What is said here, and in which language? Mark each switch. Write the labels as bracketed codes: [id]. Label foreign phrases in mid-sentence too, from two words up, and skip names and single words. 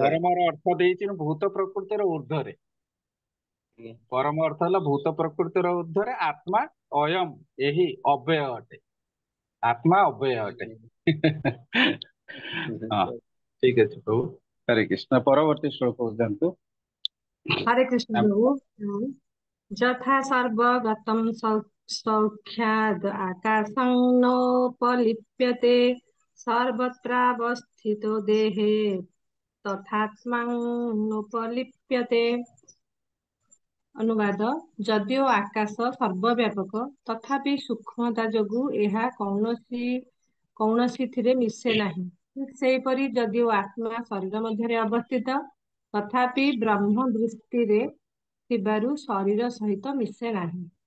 [or] ପରମର ଅର୍ଥ ଦେଇଛି ଭୂତ ପ୍ରକୃତିର ଉର୍ଦ୍ଧ୍ୱରେ ପରମ ଅର୍ଥ ହେଲା ଭୂତ ପ୍ରକୃତିର ଉର୍ଦ୍ଧ୍ୱରେ ଆତ୍ମା ଅୟମ ଏହି ଅବ୍ୟୟ ଅଟେ ଆତ୍ମା ଅବ୍ୟୟ ଅଟେ ହଁ ଠିକ ଅଛି ପ୍ରଭୁ ହରେ କୃଷ୍ଣ ପରବର୍ତ୍ତୀ ଶ୍ଲୋକ ଯାଆନ୍ତୁ [sa] हरे कृष्ण प्रभु यथा सर्वगतं सौख्याद् आकाशं नोपलिप्यते सर्वत्रावस्थितो देहे तथात्मं नोपलिप्यते [or] अनुवाद ଯଦିଓ ଆକାଶ ସର୍ବବ୍ୟାପକ ତଥାପି ସୂକ୍ଷ୍ମତା ଯୋଗୁଁ ଏହା କୌଣସିଥିରେ ମିଶେ ନାହିଁ ଠିକ୍ ସେହିପରି ଯଦିଓ ଆତ୍ମା ଶରୀର ମଧ୍ୟରେ ଅବସ୍ଥିତ ତଥାପି ବ୍ରହ୍ମ ଦୃଷ୍ଟିରେ ଥିବାରୁ ଶରୀର ସହିତ ମିଶେ ନାହିଁ